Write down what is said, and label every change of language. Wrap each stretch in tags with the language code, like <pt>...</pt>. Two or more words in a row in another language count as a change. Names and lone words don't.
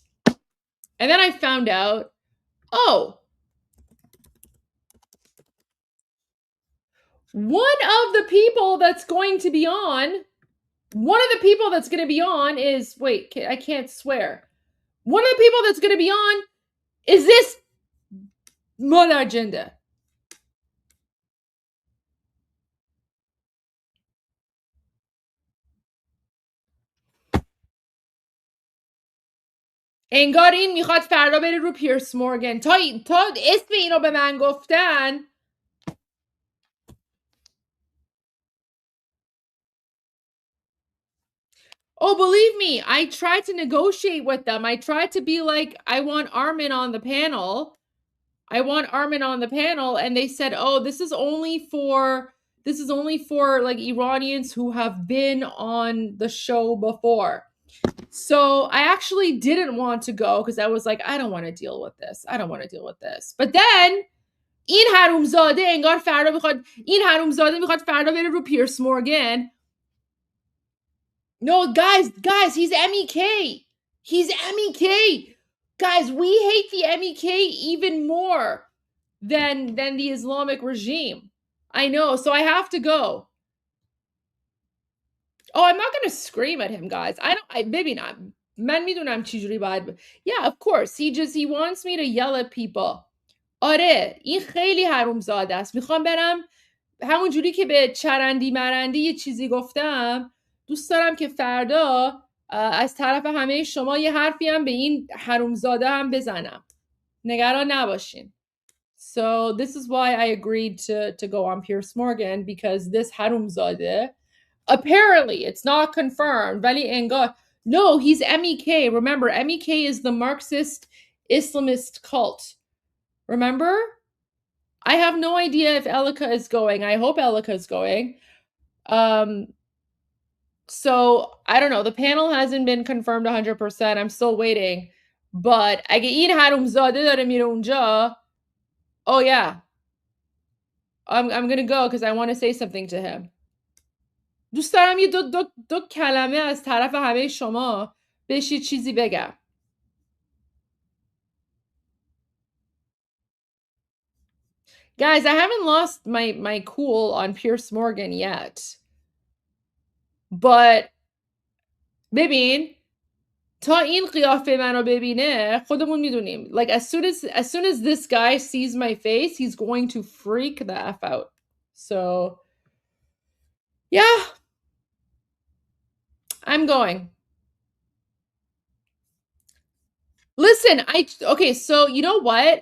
<en>And then I found out, one of the people that's going to be on is, wait, I can't swear. One of the people that's going to be on is this mother agenda.</en> <fa>انگار این میخواد فردا بره رو پیرس مورگن. تا اسم اینو به من گفتن.</fa> <en>Oh, believe me, I tried to negotiate with them. I tried to be like, I want Armin on the panel. And they said, oh, this is only for like Iranians who have been on the show before. So I actually didn't want to go because I was like, I don't want to deal with this. But then</en> <fa>این حرومزاده انگار فردا میخواد فردا بره رو پیرس مورگن.</fa> <en>No, guys, he's MEK. He's MEK. Guys, we hate the MEK even more than the Islamic regime. I know, so I have to go. Oh, I'm not going to scream at him, guys. Maybe not.</en> <fa>من میدونم چجوری باید.</fa> <en>Yeah, of course. He wants me to yell at people.</en> <fa>آره، این خیلی حرومزاده است. میخوام برم همون جوری که به چرندی مرندی یه چیزی گفتم. دوست دارم که فردا از طرف همه شما یه حرفی هم به این حرومزاده هم بزنم. نگران نباشین.</fa> <en>So this is why I agreed to go on Piers Morgan, because this حرومزاده, apparently it's not confirmed,</en> <fa>ولی انگار,</fa> <en>no, he's MEK. Remember, MEK is the Marxist Islamist cult. Remember? I have no idea if Elika is going. I hope Elika is going. So I don't know. The panel hasn't been confirmed 100%. I'm still waiting. But</en> <fa>اگه این حرومزاده داره میره اونجا,</fa> <en>oh yeah. I'm gonna go because I want to say something to him.</en> <fa>دوست دارم یه دو کلمه از طرف همه شما بهش یه چیزی بگم.</fa> <en>Guys, I haven't lost my cool on Piers Morgan yet.</en> <fa>But ببین تا این قیافه منو ببینه خودمون میدونیم.</fa> <en>Like as soon as this guy sees my face, he's going to freak the F out. So yeah. I'm going. Listen, okay, so you know what?</en>